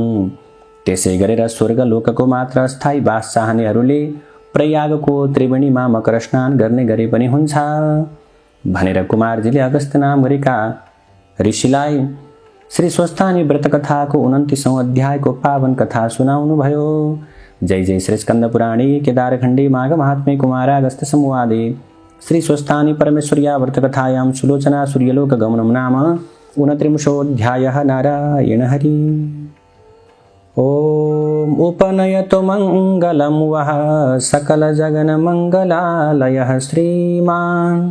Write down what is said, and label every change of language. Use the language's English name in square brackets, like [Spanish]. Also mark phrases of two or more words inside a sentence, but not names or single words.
[Nepali] त्यसै गरेर स्वर्गलोकको मात्र स्थायी वास चाहनेहरूले प्रयागको त्रिवेणीमा मकर स्नान गर्ने गरे पनि हुन्छ भनेर कुमारजीले अगस्त्य नाम गरेका ऋषिलाई श्री स्वस्थानी व्रत कथाको 29औं अध्यायको पावन कथा सुनाउनु भयो। [Sanskrit] जय जय श्री स्कंद पुराणे केदारखण्डे माघ महात्म्ये कुमारागस्त्य संवादे श्री स्वस्थानी परमेश्वर्या व्रत कथायां सुलोचना सूर्यलोक गमनं नाम 29ओऽध्यायः। नारायण हरि। ओम उपनयतु मंगलं वः सकल जगन मंगलालयः श्रीमान्